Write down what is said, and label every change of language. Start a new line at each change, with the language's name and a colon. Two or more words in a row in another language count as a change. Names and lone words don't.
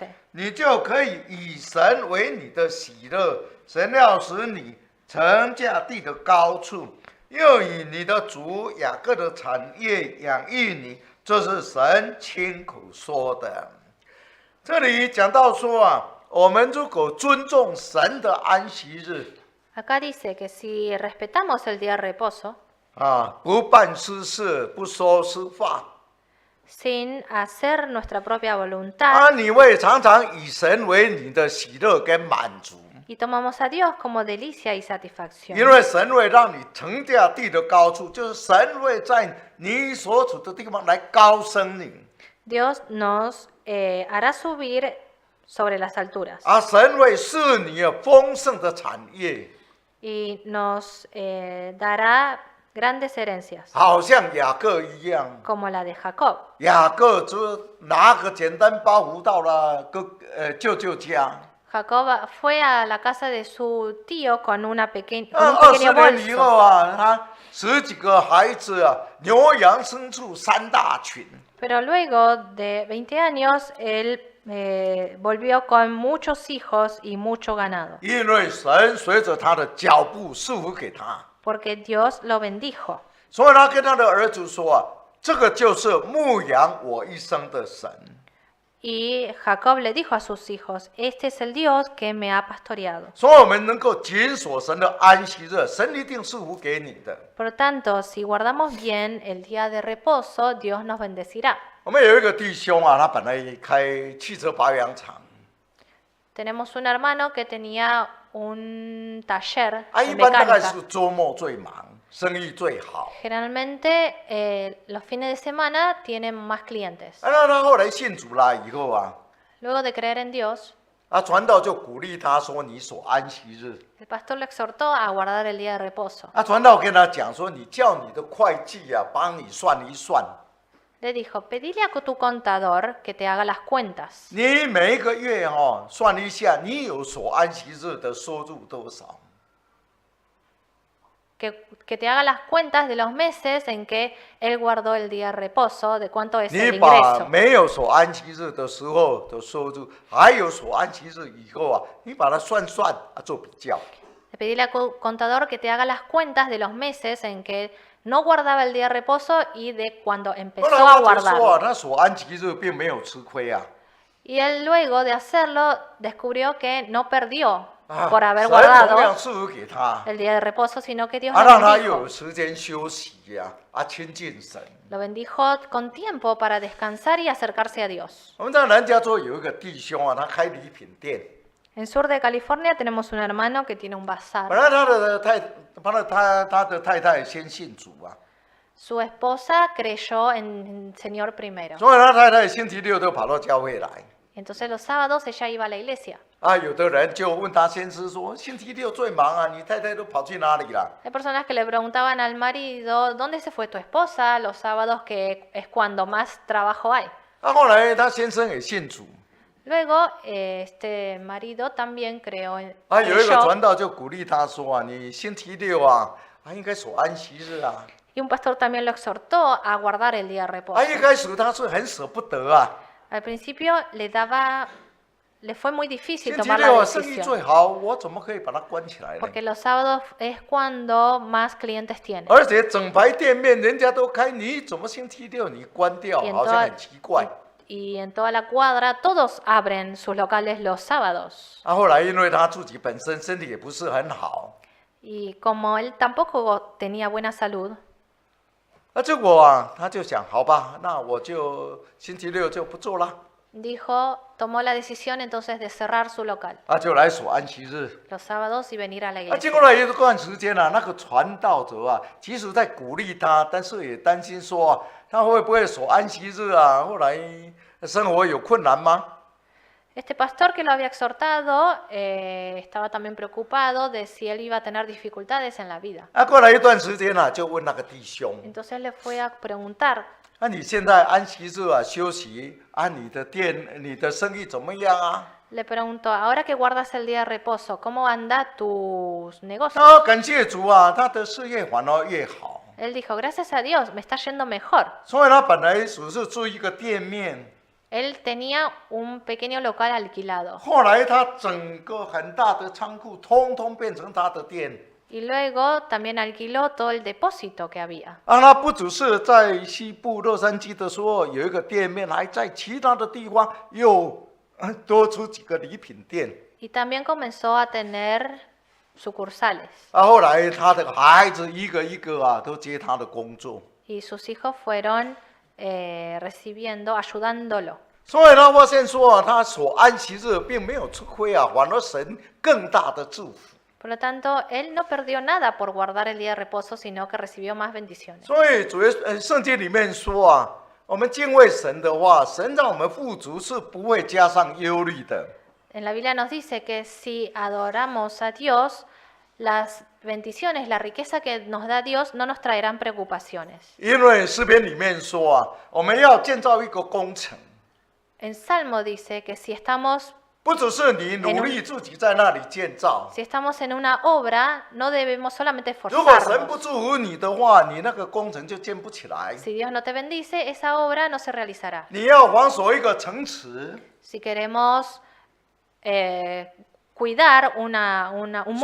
Chinese: 你就可以以神为你的喜乐，神要使你乘驾地的高处，又以你的主雅各的产业养育你，这是神亲口说的。这里讲到说啊，我们如果尊重神的安息日
Spanish: Acá dice que si respetamos el día de reposo,
Chinese: 啊，不办私事，不说私话
Spanish: sin hacer nuestra propia voluntad,
Chinese: 啊，你会常常以神为你的喜乐跟满足。
Spanish: y tomamos a Dios como delicia y satisfacción.
Chinese: 因为神会让你乘驾地的高处，就是神会在你所处的地方来高升你，
Spanish: Dios nos hará subir sobre las alturas
Chinese: 啊，神会赐你有丰盛的产业，
Spanish: y nos dará grandes herencias,
Chinese: 好像雅各一样。
Spanish: como la de Jacob.
Chinese: 雅各就拿个简单包袱到了舅舅家，
Spanish: Jacob fue a la casa de su tío con un
Chinese: 20
Spanish: pequeño
Chinese: 年以
Spanish: bolso.
Chinese: 后啊，他10几个孩子啊，牛羊牲畜3大群。
Spanish: Pero luego de 20 años, él volvió con muchos hijos y mucho ganado,
Chinese: 因为神随着他的脚步赐福给他，
Spanish: porque Dios lo bendijo.
Chinese: 所以他跟他的儿子说啊，这个就是牧养我一生的神。
Spanish: Y Jacob le dijo a sus hijos, este es el Dios que me ha pastoreado.
Chinese: 所以我们能够谨守神的安息日，神一定赐福给你的。
Spanish: Por lo tanto, si guardamos bien el día de reposo, Dios nos bendecirá.
Chinese: 我们有一个弟兄啊，他本来开汽车保养厂，
Spanish: Tenemos un hermano que tenía un taller 啊， de
Chinese: 一般大概
Spanish: mecánica.
Chinese: 是周末最忙，生意最好。
Spanish: Generalmente los fines de semana tienen más clientes.
Chinese: 啊，那他后来信主了以后啊，
Spanish: Luego de creer en Dios,
Chinese: 啊，传道就鼓励他说：“你守安息日。”
Spanish: el pastor le exhortó a guardar el día de reposo.
Chinese: 啊，传道跟他讲说：“你叫你的会计啊，帮你算一算，
Spanish: Le dijo, pedile a tu contador que te haga las cuentas.
Chinese: 你每一个月哦，算一下，你有守安息日的收入多少？
Spanish: Que te haga las cuentas de los meses en que él guardó el día de reposo, de cuánto es el
Chinese: 你把
Spanish: ingreso.
Chinese: 没有守安息日的时候的收入，还有守安息日以后啊，你把它算算啊，做比较。
Spanish: Pedile a tu contador que te haga las cuentas de los meses en que no guardaba el día de reposo y de cuando
Chinese: 后
Spanish: empezó
Chinese: 来
Spanish: a
Chinese: 我就说
Spanish: guardarlo.
Chinese: 啊，他守安息日并没有吃亏啊，
Spanish: Y él luego de hacerlo descubrió que no perdió 啊， por haber
Chinese: 神同样
Spanish: guardado
Chinese: 赐福给他，
Spanish: el día de reposo, sino que Dios 啊， lo
Chinese: 让他又有
Spanish: bendijo.
Chinese: 时间休息呀，啊，亲近神。
Spanish: Lo bendijo con tiempo para descansar y acercarse a Dios.
Chinese: 我们在南加州有一个弟兄啊，他开礼品店。
Spanish: En sur de California tenemos un hermano que tiene un
Chinese: 本
Spanish: bazar.
Chinese: 来他的太太先信主啊，
Spanish: Su esposa creyó en el Señor primero.
Chinese: 所以他太太星期六都跑到教会来。
Spanish: Entonces los sábados ella iba a la iglesia.
Chinese: 啊，有的人就问他先生说：“星期六最忙啊，你太太都跑去哪里了
Spanish: Hay personas que le preguntaban al marido, ¿dónde se fue tu esposa? Los sábados que es cuando más trabajo hay.
Chinese: 啊，后来他先生也信主，
Spanish: Luego este marido también creyó.
Chinese: 啊，有一个传道就鼓励他说啊，你星期六啊，应该守安息日啊。
Spanish: Y un pastor también lo exhortó a guardar el día de reposo.
Chinese: 啊，一开始他是很舍不得啊，
Spanish: Al principio le fue muy difícil
Chinese: 星期
Spanish: tomar
Chinese: 六
Spanish: la
Chinese: 啊生意
Spanish: decisión.
Chinese: 最好，我怎么可以把它关起来呢？
Spanish: Porque los sábados es cuando más clientes tienen.
Chinese: 而且整排店面人家都开，你怎么星期六你关掉？
Spanish: Y en
Chinese: 好像
Spanish: toda,
Chinese: 很奇怪。
Spanish: y en toda la cuadra todos abren sus locales los sábados.
Chinese: 啊，后来因为他自己本身身体也不是很好，
Spanish: Y como él tampoco tenía buena salud,
Chinese: 那结果啊，他就想，好吧，那我就星期六就不做了，
Spanish: tomó la decisión entonces de cerrar su local
Chinese: 啊，就来守安息日。
Spanish: los sábados y venir a la
Chinese: 啊，经
Spanish: iglesia.
Chinese: 过了一段时间啊，那个传道者啊，即使在鼓励他，但是也担心说啊，他会不会守安息日啊？后来生活有困难吗？
Spanish: Este pastor que lo había exhortado estaba también preocupado de si él iba a tener dificultades en la vida.
Chinese: 啊，过了一段时间啊，就问那个弟兄，
Spanish: Entonces le fue a preguntar
Chinese: 那你现在安息日啊休息啊，你的店、你的生意怎么样啊？
Spanish: Le preguntó, ahora que guardas el día de reposo, ¿cómo anda tus negocios?
Chinese: 他感谢主啊，他的事业反而越好。
Spanish: Él dijo, gracias a Dios, me está yendo mejor.
Chinese: 所以他本来只是租一个店面，
Spanish: Él tenía un pequeño local alquilado
Chinese: 后来他整个很大的仓库，通通变成他的店。
Spanish: y luego también alquiló todo el depósito que había.
Chinese: 啊，他不只是在西部洛杉矶的时候有一个店面，还在其他的地方又多出几个礼品店。
Spanish: Y también comenzó a tener sucursales
Chinese: 啊，后来他的孩子一个一个啊都接他的工作，
Spanish: y sus hijos fueron recibiendo, ayudándolo.
Chinese: 所以他发现说啊，他所安息日并没有吃亏啊，反而神更大的祝福。
Spanish: Por lo tanto, él no perdió nada por guardar el día de reposo, sino que recibió más bendiciones.
Chinese: 所以主耶圣经里面说啊，我们敬畏神的话，神让我们富足是不会加上忧虑的。
Spanish: En la Biblia nos dice que si adoramos a Dios, las bendiciones, la riqueza que nos da Dios no nos traerán preocupaciones.
Chinese: 因为诗篇里面说啊，我们要建造一个工程，
Spanish: En Salmo dice que si estamos
Chinese: 不只是你努力自己在那里建造，
Spanish: en una obra, no debemos solamente
Chinese: 如果神
Spanish: esforzarnos.
Chinese: 不祝福你的话，你那个工程就建不起来。
Spanish: Si Dios no te bendice, esa obra no se realizará.
Chinese: 你要防守一个城池，
Spanish: Si queremos cuidar un